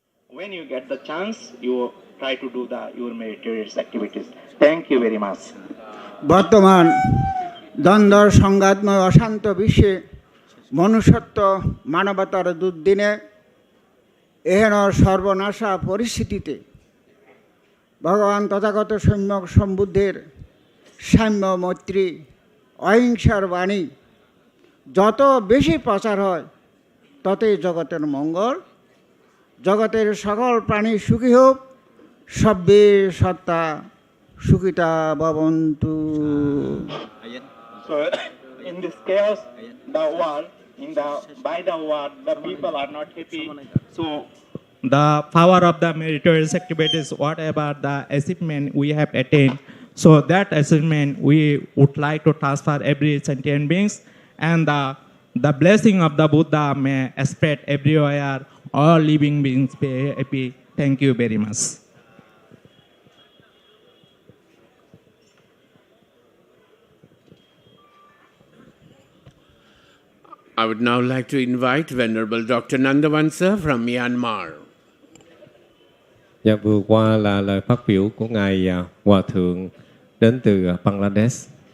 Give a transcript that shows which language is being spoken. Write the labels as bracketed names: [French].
[English] when you get the chance, you try to do your meritorious activities. Thank you very much. [Bangla] বর্তমান দ্বন্দ্ব সংঘাতময় অশান্ত বিশ্বে মনুষ্যত্ব মানবতার দুর্দিনে এহেন সর্বনাশা পরিস্থিতিতে ভগবান তথাগত সম্যক সম্বুদ্ধের সাম্য মৈত্রী অহিংসার বাণী যত বেশি প্রচার হয় ততই জগতের মঙ্গল, জগতের সকল প্রাণী সুখী হোক, [Pali] সব্বে সত্তা সুখিতা ভবন্তু। [English] So in this chaos, the world, by the world, the people are not happy. So the power of the meritorious activities, whatever the achievement we have attained, so that achievement we would like to transfer every sentient beings, and the blessing of the Buddha may spread everywhere. All living beings be happy. Thank you very much. I would now like to invite Venerable Dr. Nandavansa from Myanmar. [Vietnamese] Dạ, vừa qua là lời phát biểu của Ngài Hòa Thượng đến từ Bangladesh.